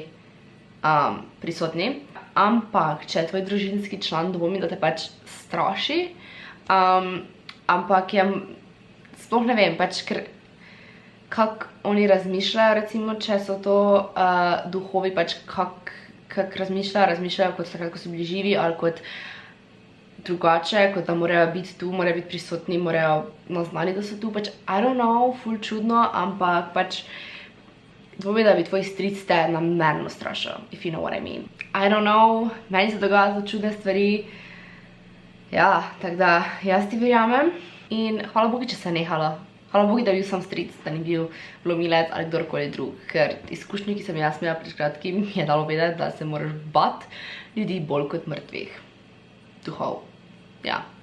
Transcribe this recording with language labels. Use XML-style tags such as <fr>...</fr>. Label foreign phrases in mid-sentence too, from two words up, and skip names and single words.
<sl>prisotni, ampak če je tvoj družinski član, dvomim, da te pač straši, ampak je, sploh ne vem, pač kako oni razmišljajo, recimo, če so to duhovi, pač kako razmišljajo kot takrat, ko so bili živi, ali kot drugače, kot da morajo biti tu, morajo biti prisotni, morajo naznani, da so tu, pač</sl> <en>I don't know,</en> <sl>ful čudno, ampak pač dvomim, da bi tvoj stric te namerno strašil,</sl> <en>if you know what I mean. I don't know,</en> <sl>meni se dogajajo čudne stvari. Ja, tako da jaz ti verjamem in hvala Bogu, če se je nehala. Hvala Bogu, da je bil sam stric, da ni bil vlomilec ali kdorkoli drug, ker izkušnje, ki sem jaz imela pred kratkim, mi je dalo vedeti, da se moraš bati ljudi bolj kot mrtvih duhov.</sl>